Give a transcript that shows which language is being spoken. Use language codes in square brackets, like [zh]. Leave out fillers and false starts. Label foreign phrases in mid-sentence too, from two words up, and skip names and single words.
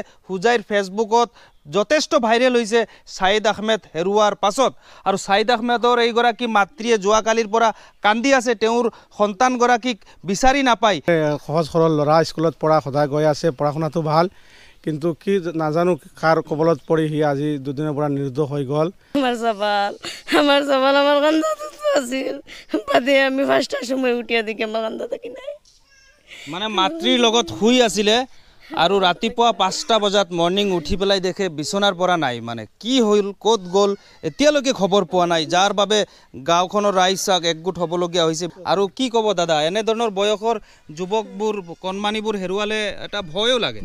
[as] হুজাইৰ ফেচবুকত যথেষ্ট ভাইৰেল হৈছে ছায়েদ আহমেদ হেৰুৱাৰ পাছত। আৰু ছায়েদ আহমেদৰ এইগৰাকী মাতৃয়ে যোৱাকালিৰ পৰা কান্দি আছে, তেওঁৰ সন্তানগৰাকীক বিচাৰি নাপায়। সহজ সৰল ল'ৰা, স্কুলত পঢ়া সদায় গৈ আছে, পঢ়া শুনাটো ভাল, কিন্তু কি নাজানো কাৰ কবলত পৰি সি আজি দুদিনৰ পৰা নিৰুদ্ধ হৈ গ'ল। [bn] আমার সবাল আমার কান্দা আছিল বাদে আমি 5টার সময় উঠিয়া দেখি আমার কান্দা থাকি নাই। [as] মানে মাতৃৰ লগত শুই আছিলে আৰু ৰাতিপুৱা 5টা বজাত মৰ্নিং উঠি পেলাই দেখে বিচনাৰ পৰা নাই। মানে কি হ'ল, ক'ত গ'ল এতিয়ালৈকে খবৰ পোৱা নাই, যাৰ বাবে গাঁওখনৰ ৰাইজ একগোট হ'বলগীয়া হৈছে। আৰু কি ক'ব দাদা, এনেধৰণৰ বয়সৰ যুৱকবোৰ কণমানিবোৰ হেৰুৱালে এটা ভয়ো লাগে।